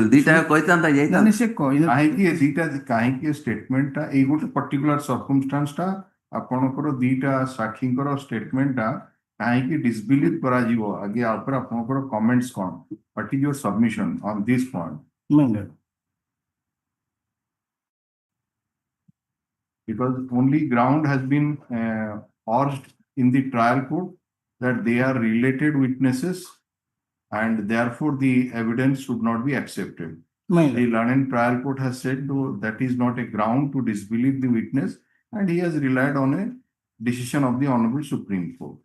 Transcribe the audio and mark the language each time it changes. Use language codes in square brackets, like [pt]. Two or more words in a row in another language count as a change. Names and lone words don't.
[or] ଦିଟା କହିଥାନ୍ତା ଯାଇଥାନ୍ତା। ସେ କାହିଁକି ଦିଟା କାହିଁକି ଷ୍ଟେଟମେଣ୍ଟଟା ଏଇ ଗୋଟେ [en] particular circumstance [or] ଆପଣଙ୍କର ଦିଟା ସାକ୍ଷୀଙ୍କର ଷ୍ଟେଟମେଣ୍ଟଟା କାହିଁକି ଡିସବିଲିଭ କରାଯିବ? ଆଗେ ଆ ଉପରେ ଆପଣଙ୍କର କମେଣ୍ଟସ କ'ଣ? [en] what is your submission on this point? Because only ground has been urged in the trial court that they are related witnesses and therefore the evidence should not be accepted. The learned trial court has said though that is not a ground to disbelieve the witness, and he has relied on a decision of the Honorable Supreme Court.